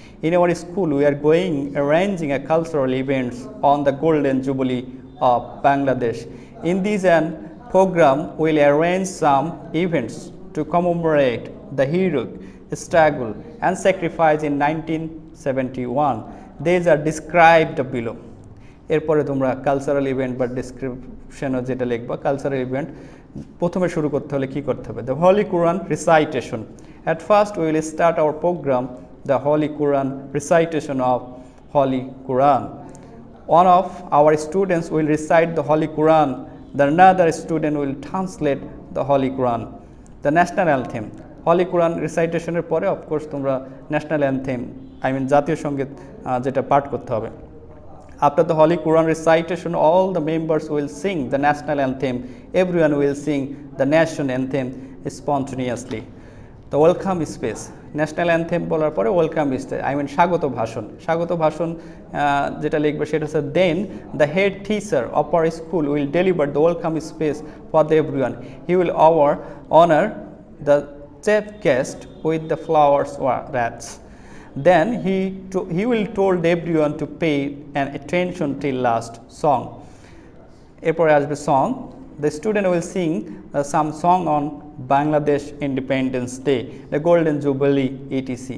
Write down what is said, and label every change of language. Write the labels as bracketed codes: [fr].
[en] In our school, we are arranging a cultural events on the Golden Jubilee of Bangladesh. In this program, we will arrange some events to commemorate the heroic struggle and sacrifice in 1971. These are described below. [bn] এরপরে তোমরা cultural event বা ডিসক্রিপশনও যেটা লিখবা, cultural event প্রথমে শুরু করতে হলে কী করতে হবে? [en] The holy Quran recitation. At first we will start our program the holy Quran recitation of holy Quran. One of our students will recite the Holy Quran, the another student will translate the Holy Quran. The national anthem, [bn] Holy Quran রিসাইটেশনের পরে of course তোমরা national anthem জাতীয় সঙ্গীত যেটা পাঠ করতে হবে। [en] After the Holy Quran recitation, all the members will sing the national anthem. Everyone will sing the national anthem spontaneously. The welcome speech, [bn] national anthem বলার পরে ওয়েলকাম স্পিচ স্বাগত ভাষণ যেটা লিখবে সেটা হচ্ছে [en] Then the head teacher of our school will deliver the welcome speech for the everyone. He will honor the chief guest with the flowers or wreaths. Then he will told everyone to pay an attention till last song. [bn] এরপরে আসবে song. [en] The student will sing some song on Bangladesh Independence Day, the Golden Jubilee, etc.